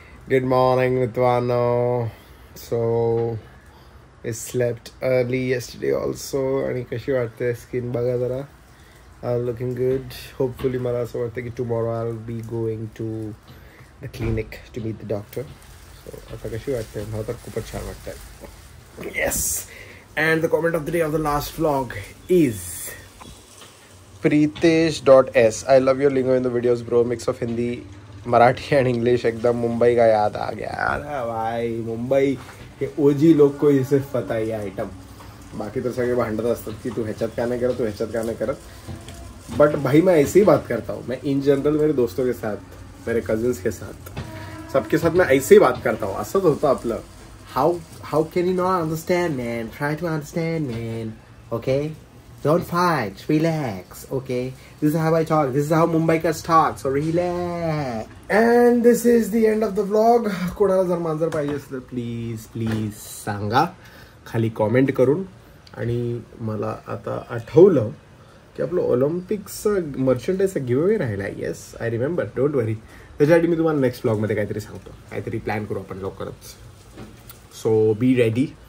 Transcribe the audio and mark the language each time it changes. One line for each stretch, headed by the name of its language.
English: Good morning, मित्रांनो. So I slept early yesterday also.
Marathi: आणि कशी वाटते स्किन बघा जरा.
English: Looking good. Hopefully
Marathi: मला असं वाटतं की
English: tomorrow I'll be going to clinic to meet the doctor.
Marathi: So आता कशी वाटते? मला तर खूपच छान वाटतंय. Yes.
English: And the comment of the day of the last vlog is Pritesh.s. I love your lingo in the videos, bro. Mix of Hindi, Marathi and English.
Hindi: एकदम मुंबई का याद आ गया. अरे भाई, मुंबई के ओजी लोग को ये सिर्फ पता है ये आइटम.
Marathi: बाकी तो सगळे भांडत असतात की तू ह्याच्यात का नाही करत, तू ह्याच्यात का नाही करत.
Hindi: बट भाई मैं ऐसे ही बात करता हूँ. मैं इन जनरल मेरे दोस्तों के साथ, मेरे कजिन्स के साथ, सबके साथ मैं ऐसे ही बात करता हूँ.
Marathi: असंच होतं आपलं.
English: How can you not understand man? Try to understand man. Okay, don't fight, relax. Okay, this is how I talk, this is how Mumbaikars talk, so relax. And this is the end of the vlog.
Marathi: कोणाला जर मांजर पाहिजे असेल तर please सांगा खाली comment करून. आणि मला आता आठवलं की आपलं ऑलिम्पिक्सचं मर्चंडाईजचा गिव्हअवे राहिला.
English: Yes, I remember. Don't worry.
Marathi: त्याच्यासाठी मी तुम्हाला नेक्स्ट व्लॉगमध्ये काहीतरी सांगतो. काहीतरी प्लॅन करू आपण लवकरच.
English: So be ready.